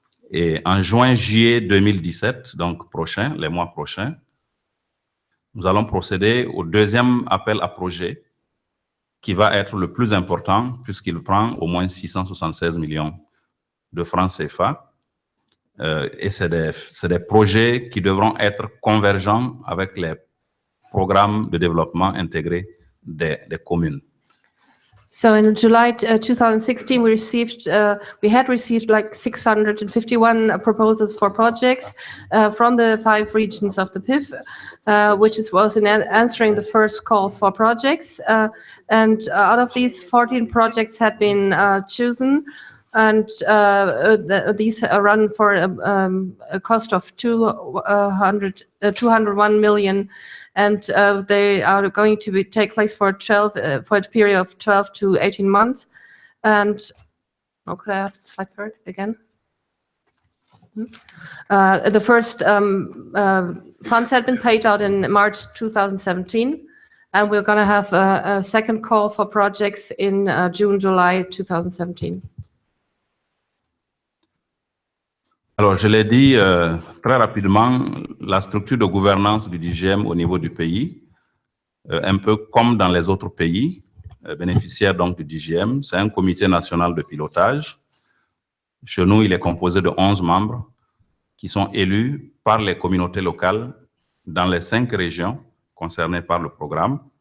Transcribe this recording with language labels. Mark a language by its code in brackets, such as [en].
[fr] Et en juin-juillet 2017, donc prochain, les mois prochains, nous allons procéder au deuxième appel à projet qui va être le plus important puisqu'il prend au moins 676 millions de francs CFA. Et c'est des projets qui devront être convergents avec les programmes de développement intégré des communes. [en] So in July 2016, we had received like 651 proposals for projects from the 5 regions of the PIF, which was in answering the first call for projects. And out of these, 14 projects had been chosen, and these run for a cost of 201 million. And they are going to take place for a period of 12 to 18 months. And could I have the slide for it again? The first funds had been paid out in March 2017, and we're going to have a second call for projects in June, July 2017. [fr] Alors, je l'ai dit très rapidement, la structure de gouvernance du DGM au niveau du pays, un peu comme dans les autres pays bénéficiaires donc du DGM, c'est un comité national de pilotage. Chez nous, il est composé de 11 membres qui sont élus par les communautés locales dans les 5 régions concernées par le programme.